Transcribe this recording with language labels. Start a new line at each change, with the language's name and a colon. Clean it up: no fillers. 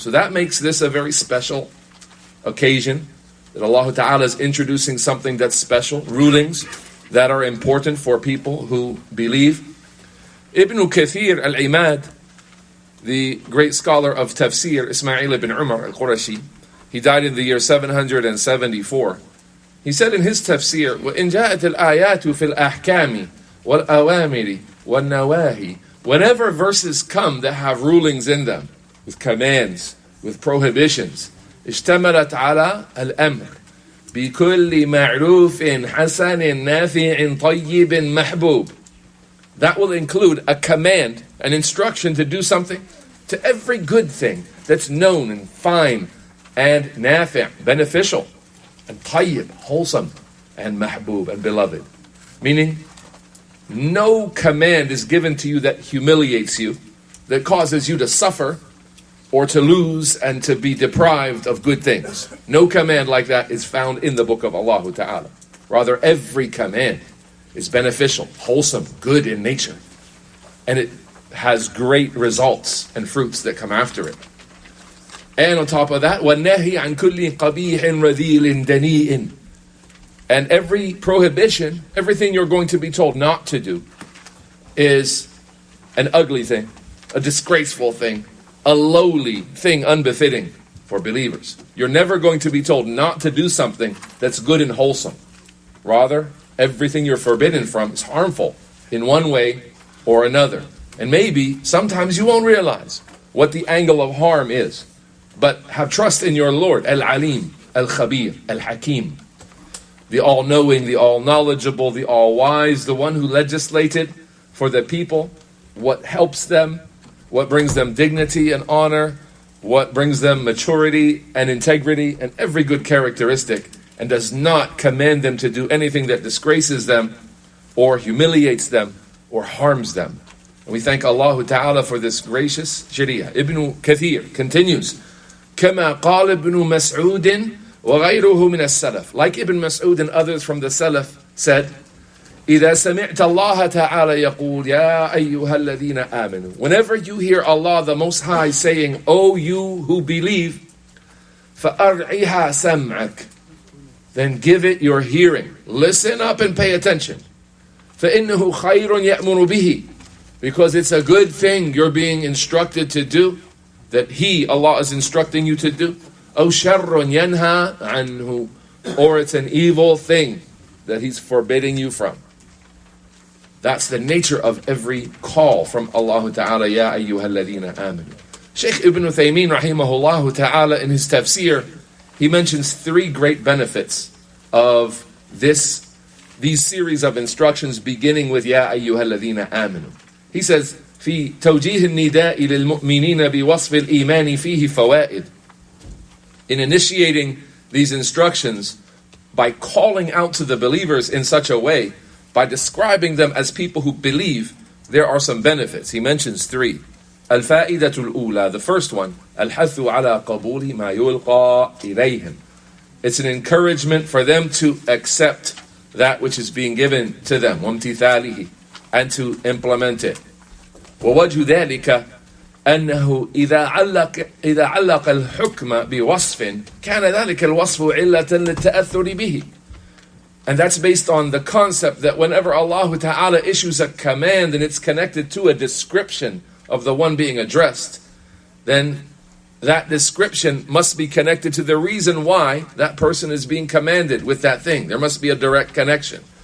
English: So that makes this a very special occasion, that Allah Ta'ala is introducing something that's special, rulings that are important for people who believe. Ibn Kathir al-Imad, the great scholar of tafsir, Ismail ibn Umar al-Qurashi, he died in the year 774. He said in his tafsir,
Arabic: وَإِنْ جَاءَتِ الْآيَاتُ فِي الْأَحْكَامِ وَالْأَوَامِرِ وَالنَّوَاهِ.
English: Whenever verses come that have rulings in them, with commands, with prohibitions,
Arabic: اشتملت على الأمر بكل معروف حسن نافع طيب محبوب.
English: That will include a command, an instruction to do something, to every good thing that's known and fine and nafi', beneficial, and tayyib, wholesome, and mahbub, and beloved. Meaning, no command is given to you that humiliates you, that causes you to suffer, or to lose and to be deprived of good things. No command like that is found in the book of Allah Ta'ala. Rather, every command is beneficial, wholesome, good in nature. And it has great results and fruits that come after it. And on top of that,
Arabic: وَالنَّهِي عَنْ كُلِّ قَبِيحٍ رَذِيلٍ دَنِيءٍ.
English: And every prohibition, everything you're going to be told not to do, is an ugly thing, a disgraceful thing, a lowly thing unbefitting for believers. You're never going to be told not to do something that's good and wholesome. Rather, everything you're forbidden from is harmful in one way or another. And maybe sometimes you won't realize what the angle of harm is. But have trust in your Lord, Al-Alim, Al-Khabir, Al-Hakim, the all-knowing, the all-knowledgeable, the all-wise, the one who legislated for the people what helps them, what brings them dignity and honor, what brings them maturity and integrity and every good characteristic, and does not command them to do anything that disgraces them or humiliates them or harms them. And we thank Allah Ta'ala for this gracious Sharia. Ibn Kathir continues,
Arabic: كما قال ابن مسعود وغيره من السلف.
English: Like Ibn Mas'ud and others from the Salaf said,
Arabic: إذا سمعت الله تعالى يقول يا أيها الذين آمنوا.
English: Whenever you hear Allah the Most High saying, O you who believe,
Arabic: فأرعها سمعك.
English: Then give it your hearing. Listen up and pay attention.
Arabic: فإنه خير يأمر به.
English: Because it's a good thing you're being instructed to do, that He, Allah, is instructing you to do.
Arabic: أو شر ينهى عنه.
English: Or it's an evil thing that He's forbidding you from. That's the nature of every call from Allah Ta'ala, Ya ayyuhalladhina amanu. Shaykh Ibn Uthaymeen rahimahullah ta'ala in his tafsir, he mentions three great benefits of these series of instructions beginning with Ya ayyuhalladhina amanu. He says,
Arabic: في توجيه النداء للمؤمنين بوصف الإيمان فيه فوائد.
English: In initiating these instructions by calling out to the believers in such a way, by describing them as people who believe, there are some benefits. He mentions three.
Arabic: الفائدة الأولى,
English: the first one,
Arabic: الحث على قبول ما يلقى إليهم.
English: It's an encouragement for them to accept that which is being given to them,
Arabic: وامتثاله,
English: and to implement it.
Arabic: ووجه ذلك أنه إذا علق الحكم بوصف كان ذلك الوصف علة للتأثر به.
English: And that's based on the concept that whenever Allah Ta'ala issues a command and it's connected to a description of the one being addressed, then that description must be connected to the reason why that person is being commanded with that thing. There must be a direct connection.